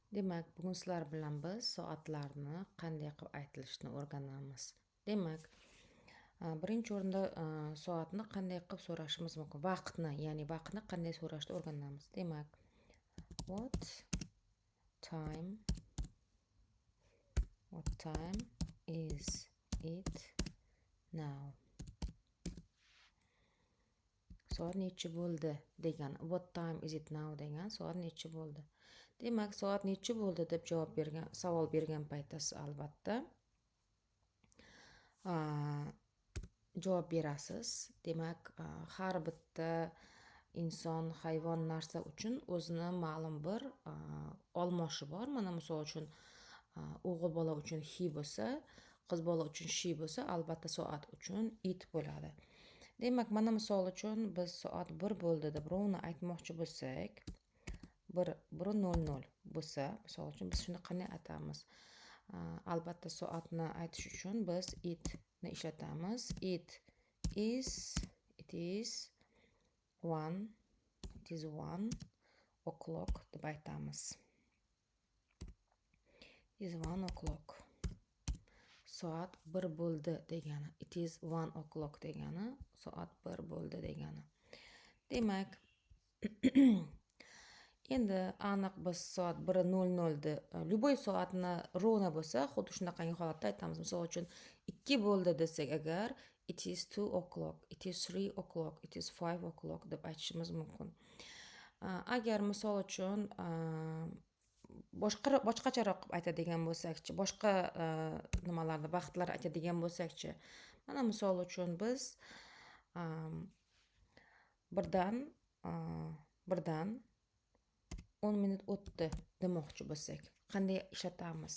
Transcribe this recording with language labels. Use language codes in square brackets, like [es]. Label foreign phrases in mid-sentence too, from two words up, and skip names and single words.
[uz] Demak, bugun sizlar bilan biz soatlarni qanday qilib aytilishini o'rganamiz. Demak, birinchi o'rinda soatni qanday qilib so'rashimiz mumkin? Vaqtni, ya'ni vaqtni qanday so'rashni o'rganamiz. Demak, [en] what time is it now? [uz] Soat nechi bo'ldi degan. [en] What time is it now [uz] degan soat nechi bo'ldi. Demak, soat nechi bo'ldi deb savol bergan paytda siz albatta javob berasiz. Demak, har bitta inson, hayvon, narsa uchun o'zini ma'lum bir olmoshi bor. Mana misol uchun o'g'il bola uchun he bo'lsa, qiz bola uchun she bo'lsa, albatta soat uchun it bo'ladi. Demak, mana misol uchun biz soat 1 bo'ldi deb rovni aytmoqchi bo'lsak, 1:00 bo'lsa, misol uchun biz shuni qanday aytamiz? Albatta soatni aytish uchun biz it ni ishlatamiz. [en] It is 1 o'clock [uz] deb aytamiz. [en] Is 1 o'clock. [uz] Soat 1 bo'ldi degani. [en] It is 1 o'clock [uz] degani soat 1 bo'ldi degani. Demak, endi aniq biz soat 1:00 da любой soatni ровно bo'lsa, xuddi shunaqangi holatda aytamiz. Misol uchun 2 bo'ldi desak agar, [en] it is 2 o'clock, it is 3 o'clock, it is 5 o'clock [uz] deb aytishimiz mumkin. Agar misol uchun boshqacharoq qilib aytadigan bo'lsakchi, boshqa nimalarni vaqtlar aytadigan bo'lsakchi, mana misol uchun biz birdan 10 minut o'tdi demoqchi bo'lsak, qanday ishlatamiz?